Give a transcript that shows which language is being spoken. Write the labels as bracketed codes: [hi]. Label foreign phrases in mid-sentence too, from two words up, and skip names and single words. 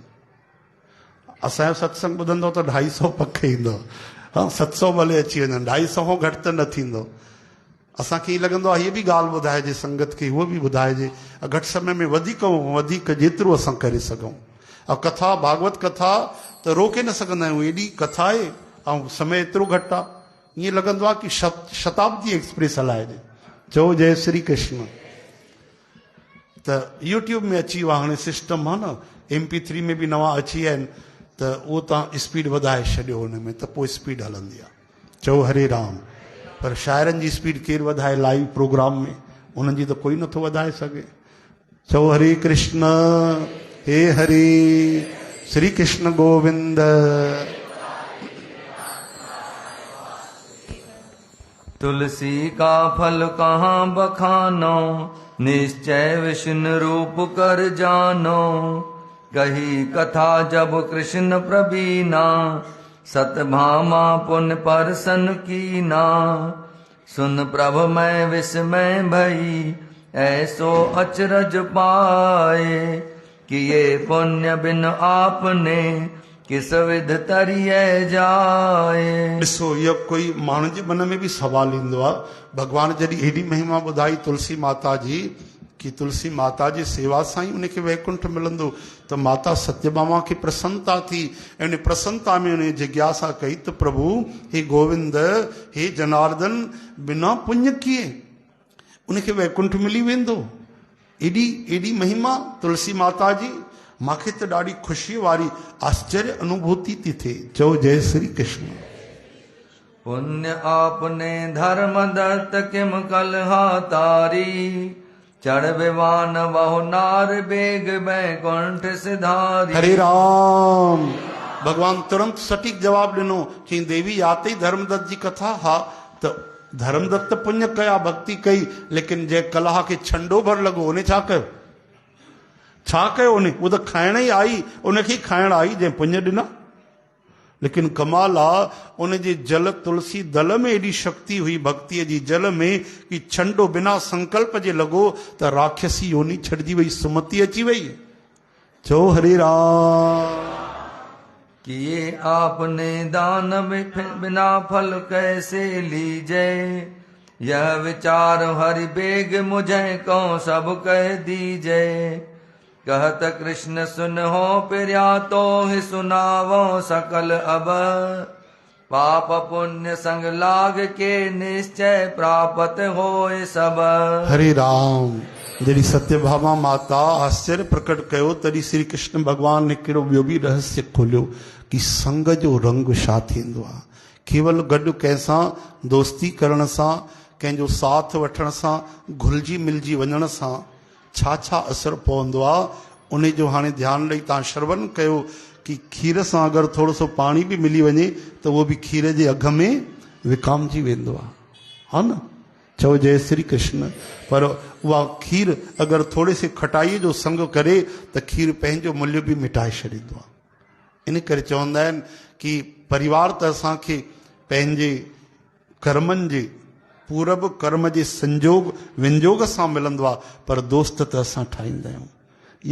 [sd] असांजो सत्संग ॿुधंदो त 250 पक ईंदो, हा 700 भले अची वञनि, 250 खां घटि त न थींदो। असांखे ईअं लॻंदो आहे हीअ बि ॻाल्हि ॿुधाइजे संगत खे, उहो बि ॿुधाइजे, घटि समय में वधीक वधीक जेतिरो असां करे सघूं। ऐं कथा भागवत कथा त रोके न सघंदा आहियूं, एॾी कथा आहे ऐं समय एतिरो घटि आहे, ईअं लॻंदो आहे की शताब्दी एक्सप्रेस हलाइजे। चओ जय श्री कृष्ण। त यूट्यूब में अची वियो आहे हाणे सिस्टम, आहे न, MP3 में बि नवां अची विया आहिनि, त उहो तव्हां स्पीड वधाए छॾियो हुन में, त पोइ स्पीड हलंदी आहे। चओ हरे राम। पर शाइरनि जी स्पीड केरु वधाए [en] live program [sd] में, उन्हनि जी त कोई नथो वधाए सघे। चओ हरे कृष्ण, हे हरे श्री कृष्ण गोविंद। [hi] तुलसी का फल कहाँ बखानो, निश्चय विष्णु रूप कर जानो। कही कथा जब कृष्ण प्रवीणा, सतभामा पुन परसन कीना। सुन प्रभ मैं विस्मय भई, ऐसो अचरज पाए। कि ये पुण्य बिन आपने, किस विध तरिए जाए। [sd] ॾिसो इहो कोई माण्हू जे मन में बि सवाल ईंदो आहे, भॻवान जॾहिं हेॾी महिमा ॿुधाई तुलसी माता जी, कि तुलसी माता जी सेवा सां ई उनखे वैकुंठ मिलंदो, त माता सत्यभामा खे प्रसन्नता थी, ऐं उन प्रसन्नता में उन जिज्ञासा कई त प्रभु हे गोविंद, हे जनार्दन, बिना पुण्य किए उनखे वैकुंठ मिली वेंदो। एॾी एॾी महिमा तुलसी माता जी, मूंखे त ॾाढी ख़ुशीअ वारी आश्चर्य अनुभूति थी थिए। चओ जय श्री कृष्ण। [hi] पुण्य आपने धर्म दत्त किम कलहा तारी। चढ़ विमान बहु नार बेग बैकुंठ सिधारी। [sd] हरे राम। भगवान तुरंत सटीक जवाब ॾिनो, चई देवी याते ई धर्मदत्त जी कथा। हा, त धर्मदत्त पुण्य कया, भक्ति कई, लेकिन जंहिं कलह खे छंडो भर लॻो उन छा कयो, छा कयो उन? उहो त खाइण ई आई, उनखे खाइण आई जंहिं पुण्य ॾिना। लेकिन कमाल आहे, उन जे जल तुलसी दल में एॾी शक्ति हुई भक्तिअ जी जल में, कि छंडो बिना संकल्प जे लॻो त राक्षसी योनी छॾिजी वई, सुमति अची वई। चओ हरे राम। [hi] किए आपने दान बिना फल कैसे लीजे। यह विचार हरि बेग मुझे को सब कह दीजे। कहत कृष्ण सुन हो प्रिया तो ही सुनावो सकल अब। पाप पुण्य संग लाग के निश्चय प्राप्त होए सब। [sd] हरे राम। जॾहिं सत्यभामा माता आश्चर्य प्रकट कयो, तॾहिं श्री कृष्ण भगवान ने कहिड़ो ॿियो बि रहस्य खोलियो कि संग जो रंग छा थींदो आहे। केवल गॾु कंहिंसां दोस्ती करण सां, कंहिंजो साथ वठण सां, घुलिजी मिलजी वञण सां छा छा असर पवंदो आहे, उन जो हाणे ध्यानु ॾेई तव्हां श्रवण कयो कि खीर सां अगरि थोरो सो पाणी बि मिली वञे त उहो बि खीर जे अघ में विकामजी वेंदो आहे, हा न। चओ जय श्री कृष्ण। पर उहा खीर अगरि थोरे से खटाईअ जो संग करे त खीर पंहिंजो मूल्य बि मिटाए छॾींदो आहे। इन करे चवंदा आहिनि कि परिवार त असांखे पंहिंजे कर्मनि जे पूरब कर्म जे संजोग विनियोग सां मिलंदो आहे, पर दोस्त त असां ठाहींदा आहियूं।